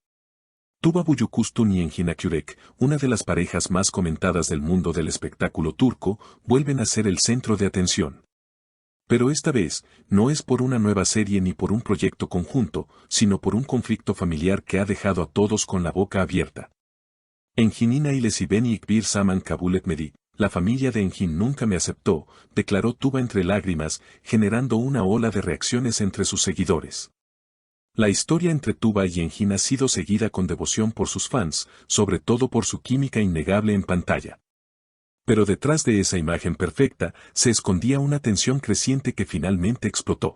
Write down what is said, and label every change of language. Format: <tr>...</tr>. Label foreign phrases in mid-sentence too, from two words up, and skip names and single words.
<es>Tuba Büyüküstün y Engin Akyürek, una de las parejas más comentadas del mundo del espectáculo turco, vuelven a ser el centro de atención. Pero esta vez, no es por una nueva serie ni por un proyecto conjunto, sino por un conflicto familiar que ha dejado a todos con la boca abierta.</es> <tr>Engin ailesi beni hiçbir zaman kabul etmedi.</tr> <es>La familia de Engin nunca me aceptó, declaró Tuba entre lágrimas, generando una ola de reacciones entre sus seguidores. La historia entre Tuba y Engin ha sido seguida con devoción por sus fans, sobre todo por su química innegable en pantalla. Pero detrás de esa imagen perfecta, se escondía una tensión creciente que finalmente explotó.</es>